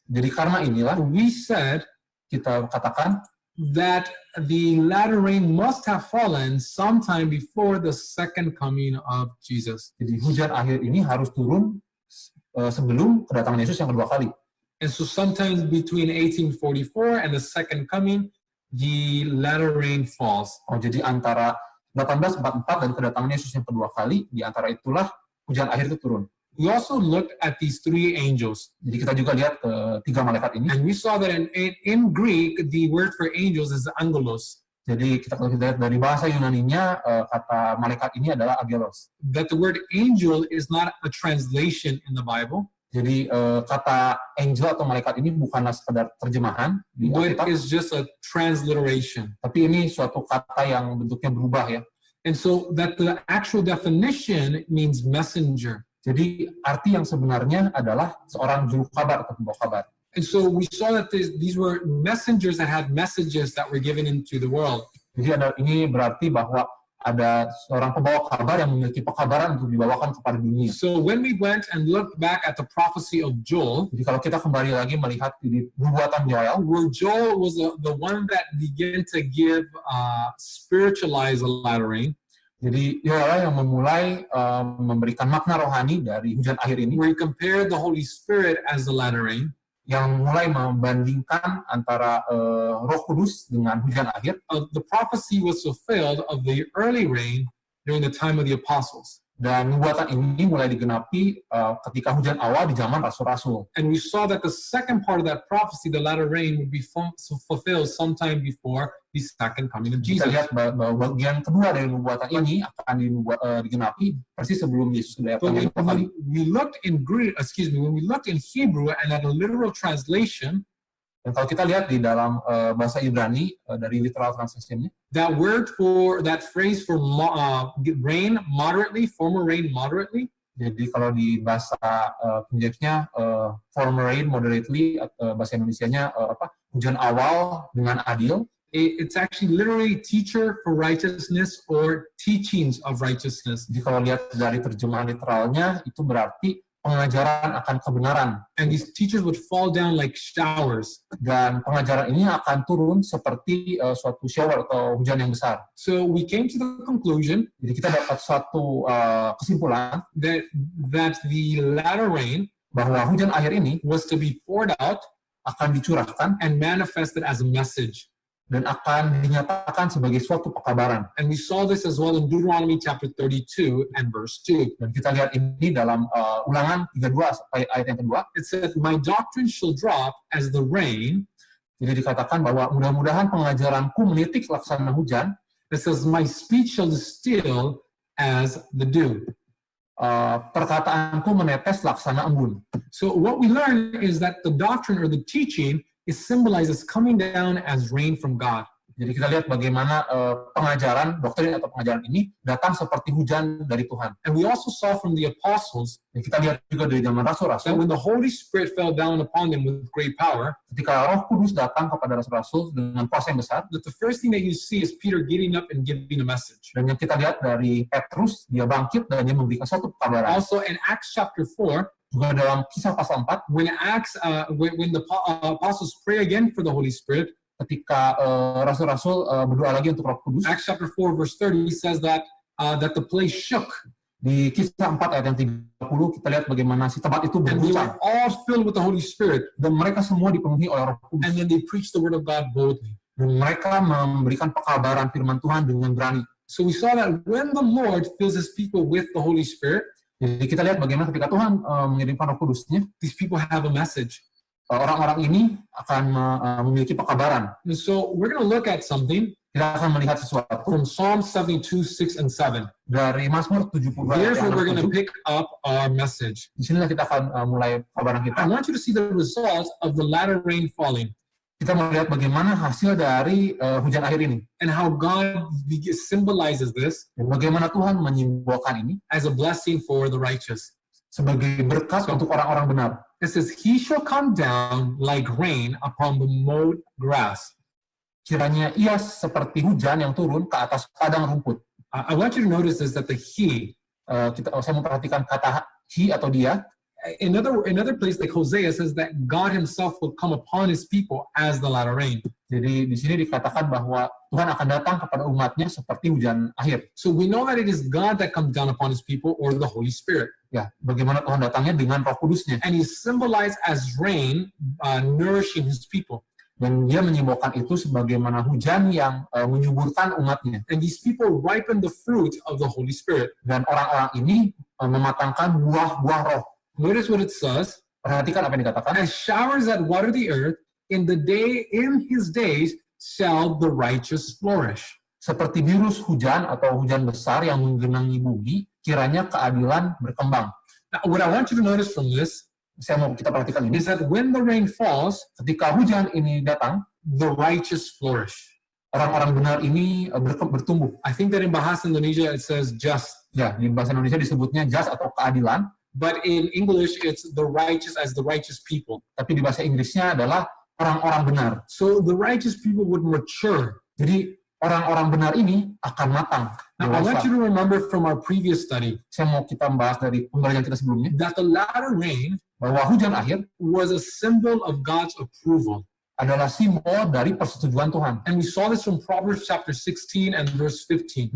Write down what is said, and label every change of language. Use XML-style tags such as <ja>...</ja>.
<id>Jadi karena inilah</id> <en>we said</en> <id>kita katakan</id> <en>that the latter rain must have fallen sometime before the second coming of Jesus.</en> <id>jadi hujan akhir ini harus turun sebelum kedatangan Yesus yang kedua kali.</id> <en>And so sometimes between 1844 and the second coming, the latter rain falls.</en> <id>Jadi antara 1844 dan kedatangan Yesus yang kedua kali, di antara itulah hujan akhir itu turun.</id> <en>We also looked at these three angels.</en> <id>Jadi kita juga lihat tiga malaikat ini.</id> <en>And we saw that in Greek, the word for angels is angelos.</en> <id>Jadi kalau kita lihat dari bahasa Yunaninya, kata malaikat ini adalah angelos.</id> <en>That the word angel is not a translation in the Bible.</en> <id>Jadi kata angel atau malaikat ini bukanlah sekedar terjemahan di</id> <en>But</en> <id>Alkitab,</id> <en>it's just a transliteration.</en> <id>tapi ini suatu kata yang bentuknya berubah ya.</id> <en>And so that the actual definition means messenger.</en> <id>Jadi arti yang sebenarnya adalah seorang juru kabar atau pembawa kabar.</id> <en>And so we saw that these were messengers that had messages that were given into the world.</en> <id>Jadi ini berarti bahwa ada seorang pembawa kabar yang memiliki pekabaran untuk dibawakan kepada dunia.</id> <en>So when we went and looked back at the prophecy of Joel,</en> <id>Jadi kalau kita kembali lagi melihat di nubuatan Yoel,</id> <en>where Joel was the one that began to give spiritualize the latter rain,</en> <id>jadi Yoel yang memulai memberikan makna rohani dari hujan akhir ini,</id> <en>where he compared the Holy Spirit as the latter rain,</en> <id>yang mulai membandingkan antara Roh Kudus dengan hujan akhir.</id> <en>the prophecy was fulfilled of the early rain during the time of the apostles.</en> <id>Dan nubuatan ini mulai digenapi ketika hujan awal di zaman rasul-rasul.</id> <en>And we saw that the second part of that prophecy, the latter rain, would be fulfilled sometime before the second coming of</en> <id>Kita</id> <en>Jesus.</en> <id>lihat bahwa bagian kedua dari nubuatan ini akan digenapi persis sebelum Yesus</id> <en>But</en> <id>datang yang kedua kali.</id> <en>when we looked in Greek, when we looked in Hebrew and at a literal translation,</en> <id>Dan kalau kita lihat di dalam bahasa Ibrani dari</id> <en>literal translation-</en> <id>nya,</id> <en>that phrase for rain moderately, former rain moderately,</en> <id>jadi kalau di bahasa King James-nya</id> <en>former rain moderately,</en> <id>bahasa Indonesianya hujan awal dengan adil.</id> <en>it's actually literally teacher for righteousness or teachings of righteousness.</en> <id>Jadi kalau lihat dari terjemahan literalnya itu berarti pengajaran akan kebenaran.</id> <en>And these teachers would fall down like showers.</en> <id>Dan pengajaran ini akan turun seperti suatu shower atau hujan yang besar.</id> <en>So we came to the conclusion</en> <id>Jadi kita dapat suatu kesimpulan</id> <en>that the latter rain</en> <id>bahwa hujan akhir ini</id> <en>was to be poured out</en> <id>akan dicurahkan</id> <en>and manifested as a message.</en> <id>dan akan dinyatakan sebagai suatu pekabaran.</id> <en>And we saw this as well in Deuteronomy chapter 32 and verse 2.</en> <id>Dan kita lihat ini dalam Ulangan 32 ayat yang kedua.</id> <en>It said, "My doctrine shall drop as the rain."</en> <id>Jadi dikatakan bahwa mudah-mudahan pengajaranku menitik laksana hujan.</id> <en>It says, "My speech shall distill as the dew."</en> <id>Perkataanku menetes laksana embun.</id> <en>So what we learn is that the doctrine or the teaching is symbolized as coming down as rain from God.</en> <id>Jadi kita lihat bagaimana pengajaran, doktrin atau pengajaran ini datang seperti hujan dari Tuhan.</id> <en>And we also saw from the apostles</en> <id>Dan kita lihat juga dari zaman</id> <en>that</en> <id>rasul-rasul,</id> <en>when the Holy Spirit fell down upon them with great power,</en> <id>ketika Roh Kudus datang kepada rasul-rasul dengan kuasa yang besar,</id> <en>that the first thing that you see is Peter getting up and giving a message.</en> <id>dan yang kita lihat dari Petrus, dia bangkit dan dia memberikan suatu kabaran.</id> <en>Also in Acts chapter 4,</en> <id>Juga dalam Kisah pasal 4,</id> <en>when the apostles pray again for the Holy Spirit,</en> <id>ketika rasul-rasul berdoa lagi untuk Roh Kudus,</id> <en>Acts chapter 4 verse 30 says that the place shook</en> <id>di Kisah 4 ayat yang 30 kita lihat bagaimana si tempat itu</id> <en>and they</en> <id>berguncang</id> <en>were all filled with the Holy Spirit,</en> <id>dan mereka semua dipenuhi oleh Roh Kudus</id> <en>and then they preached the word of God boldly.</en> <id>dan mereka memberikan pekabaran firman Tuhan dengan berani.</id> <en>So we saw that when the Lord fills his people with the Holy Spirit,</en> <id>Jadi kita lihat bagaimana ketika Tuhan mengirimkan Roh Kudusnya,</id> <en>these people have a message.</en> <id>orang-orang ini akan memiliki pekabaran.</id> <en>And so we're going to look at something</en> <id>Kita akan melihat sesuatu</id> <en>from Psalm 72, 6 and 7.</en> <id>dari Mazmur 72 ayat</id> <en>Here's where we're going to pick up our message.</en> <id>Disinilah kita akan mulai kabaran</id> <en>I</en> <id>kita.</id> <en>want you to see the results of the latter rain falling</en> <id>Kita melihat bagaimana hasil dari hujan akhir ini.</id> <en>and how God symbolizes this</en> <id>Dan bagaimana Tuhan menyimbolkan ini</id> <en>as a blessing for the righteous.</en> <id>sebagai berkat untuk orang-orang benar.</id> <en>It says, He shall come down like rain upon the mowed grass.</en> <id>Kiranya ia seperti hujan yang turun ke atas padang rumput.</id> <en>I want you to notice this, that the he,</en> <id>Saya memperhatikan kata he atau dia.</id> <en>another place like Hosea says that God himself will come upon his people as the latter rain.</en> <id>Jadi di sini dikatakan bahwa Tuhan akan datang kepada umatnya seperti hujan akhir.</id> <en>So we know that it is God that comes down upon his people or the Holy Spirit.</en> <id>Ya, bagaimana Tuhan datangnya dengan Roh Kudusnya.</id> <en>And he's symbolized as rain nourishing his people.</en> <id>Dan dia menyimbolkan itu sebagaimana hujan yang menyuburkan umatnya.</id> <en>And these people ripen the fruit of the Holy Spirit.</en> <id>Dan orang-orang ini mematangkan buah-buah roh.</id> <en>Notice what it says.</en> <id>Perhatikan apa yang dikatakan.</id> <en>As showers that water the earth, in his days shall the righteous flourish.</en> <id>Seperti virus hujan atau hujan besar yang menggenangi bumi, kiranya keadilan berkembang.</id> <en>Now, what I want you to notice from this</en> <id>Saya mau kita perhatikan ini.</id> <en>is that when the rain falls,</en> <id>Ketika hujan ini datang,</id> <en>the righteous flourish.</en> <id>orang-orang benar ini bertumbuh.</id> <en>I think that in Bahasa Indonesia it says just,</en> <id>Ya, di bahasa Indonesia disebutnya jas atau keadilan,</id> <en>but in English it's the righteous as the righteous people.</en> <id>tapi di bahasa Inggrisnya adalah orang-orang benar.</id> <en>So the righteous people would mature.</en> <id>Jadi orang-orang benar ini akan matang.</id> <en>Now I want you to remember from our previous study</en> <id>Saya mau kita membahas dari pembelajaran kita sebelumnya</id> <en>that the latter rain</en> <id>bahwa hujan akhir</id> <en>was a symbol of God's approval.</en> <id>adalah simbol dari persetujuan Tuhan.</id> <en>And we saw this from Proverbs chapter 16 and verse 15.</en>